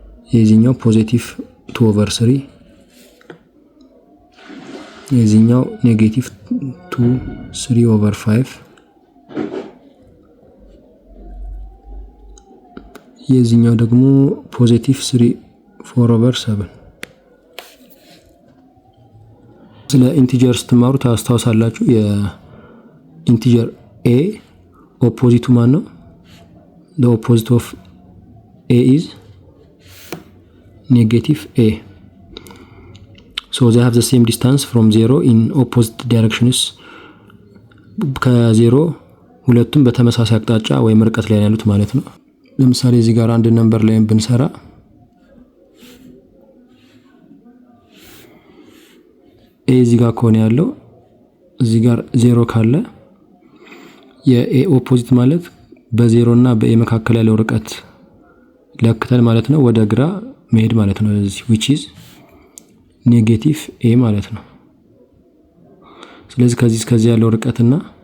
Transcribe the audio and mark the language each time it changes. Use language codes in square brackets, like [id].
[am] የዚህኛው ፖዚቲቭ 2/3 የዚህኛው ኔጌቲቭ 3/5 የዚህኛው ደግሞ ፖዚቲቭ 4/7። ስለ ኢንቲጀር ስትማሩ ታስታውሳላችሁ። የኢንቲጀር a ኦፖዚቱ ማን ነው? [en] the opposite of a is negative a. so they have the same distance from 0 in opposite directions. [am] ከ0 ሁለቱም በተመሳሳይ አቅጣጫ ወይም ርቀት ላይ ያሉት ማለት ነው። ለምሳሌ እዚህ ጋር አንድ ነምበር ላይ ብንሰራ a እዚህ ጋር ከሆነ ያለው እዚህ ጋር 0 ካለ የa ኦፖዚት ማለት በ0 እና በa መካከል ያለው ርቀት ለክተል ማለት ነው ወደ ግራ መሄድ ማለት ነው። እዚህ which is ኔጌቲቭ a ማለት ነው። ስለዚህ ከዚህ እስከዚህ ያለው ርቀትና